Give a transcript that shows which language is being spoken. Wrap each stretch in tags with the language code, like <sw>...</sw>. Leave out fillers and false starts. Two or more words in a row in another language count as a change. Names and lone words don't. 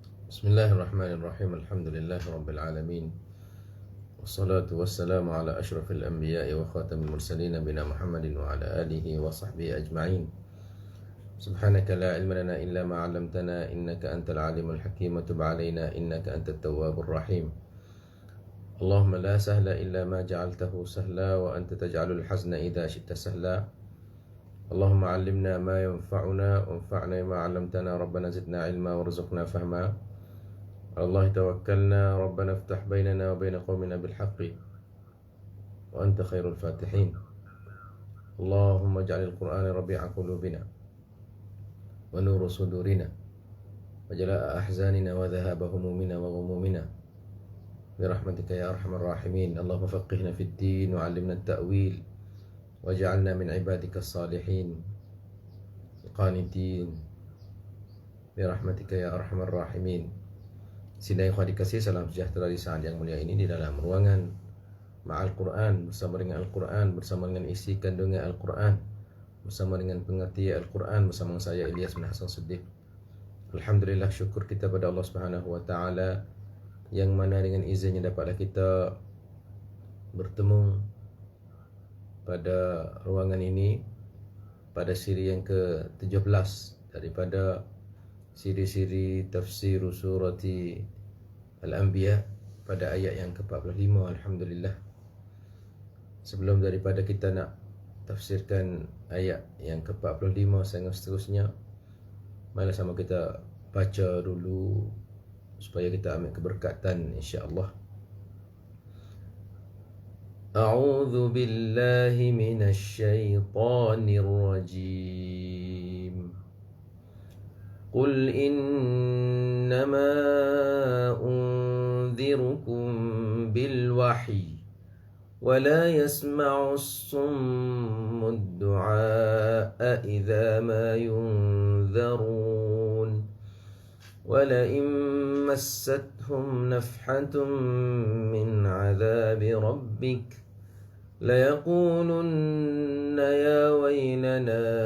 <ar>بسم الله الرحمن الرحيم الحمد لله رب العالمين والصلاة والسلام على أشرف الأنبياء وخاتم المرسلين نبينا محمد وعلى آله وصحبه أجمعين. سبحانك لا علم لنا إلا ما علمتنا إنك أنت العليم الحكيم وتب علينا إنك أنت التواب الرحيم. اللهم لا سهل إلا ما جعلته سهلا وأنت تجعل الحزن إذا شئت سهلا. اللهم علمنا ما ينفعنا وانفعنا بما علمتنا ربنا زدنا علما وارزقنا فهما. الله توكلنا ربنا افتح بيننا وبين قومنا بالحق وأنت خير الفاتحين. اللهم اجعل القرآن ربيع قلوبنا ونور صدورنا وجلاء أحزاننا وذهاب همومنا وغمومنا برحمتك يا أرحم الراحمين. اللهم فقهنا في الدين وعلمنا التأويل واجعلنا من عبادك الصالحين قانتين برحمتك يا أرحم الراحمين.</ar> <ms>Sidang yang dikasih, salam sejahtera di saat yang mulia ini di dalam ruangan Ma'al Quran, bersama dengan Al-Quran, bersama dengan isi kandungan Al-Quran, bersama dengan pengertian Al-Quran, bersama saya Ilyas bin Hasan Siddiq. Alhamdulillah, syukur kita pada</ms> <ar>الله سبحانه وتعالى</ar> <ms>yang mana dengan izinnya dapatlah kita bertemu pada ruangan ini pada siri yang ke-17 daripada siri-siri tafsir surati Al-Anbiya pada ayat yang ke-45. Alhamdulillah. Sebelum daripada kita nak tafsirkan ayat yang ke-45 sehingga seterusnya, marilah sama kita baca dulu supaya kita ambil keberkatan insya-Allah.</ms> <ar>أعوذ بالله من الشيطان الرجيم. قل إنما أنذركم بالوحي ولا يسمع الصم الدعاء إذا ما ينذرون ولئن مستهم نفحة من عذاب ربك ليقولن يا ويلنا</ar>